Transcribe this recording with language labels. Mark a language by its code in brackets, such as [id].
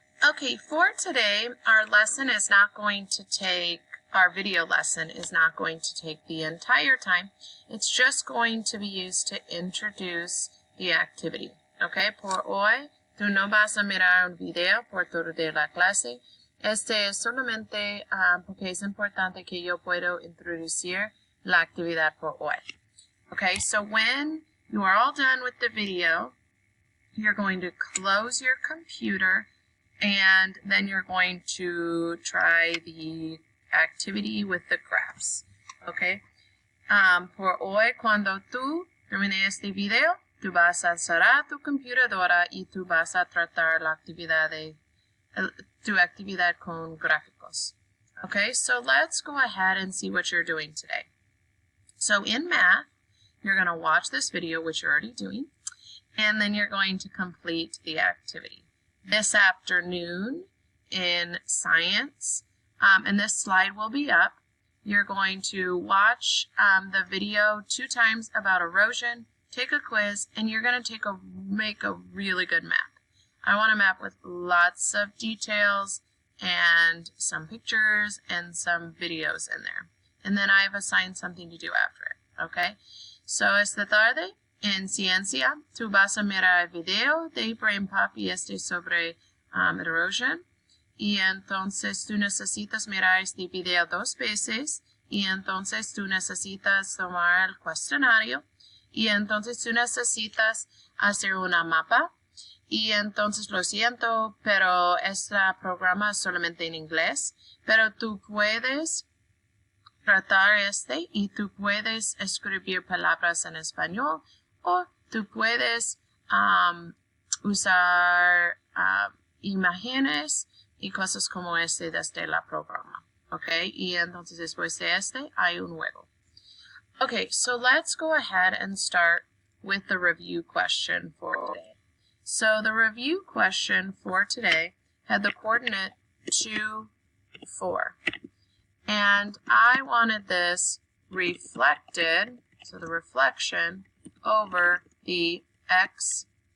[en] Okay, for today, our lesson is not going to take, our video lesson is not going to take the entire time. It's just going to be used to introduce the activity. [es] Okay, por hoy, tú no vas a mirar un video por todo de la clase. Este es solamente porque es importante que yo puedo introducir la actividad por hoy. [en] Okay, so when you are all done with the video, you're going to close your computer and then you're going to try the activity with the graphs. Okay? [es] Por hoy, cuando tú termines este video, tú vas a cerrar tu computadora y tú vas a tratar la actividad tu actividad con gráficos. [en] Okay, so let's go ahead and see what you're doing today. So in math, you're going to watch this video, which you're already doing, and then you're going to complete the activity. This afternoon in science, and this slide will be up, you're going to watch the video 2 times about erosion, take a quiz, and you're going to make a really good map. I want a map with lots of details and some pictures and some videos in there. And then I've assigned something to do after it, okay? [es] So esta tarde, en ciencia, tú vas a mirar el video de Brain Pop y este sobre erosion. Y entonces tú necesitas mirar este video 2 veces. Y entonces tú necesitas tomar el cuestionario. Y entonces tú necesitas hacer una mapa. Y entonces lo siento, pero este programa es solamente en inglés. Pero tú puedes tratar y tú puedes escribir palabras en español. O tú puedes usar imágenes y cosas como este desde el programa. Okay, y entonces después de este hay un juego. [en] Okay, so let's go ahead and start with the review question for today. So the review question for today had the coordinate 2, 4. And I wanted this reflected, so the reflection over the x-axis.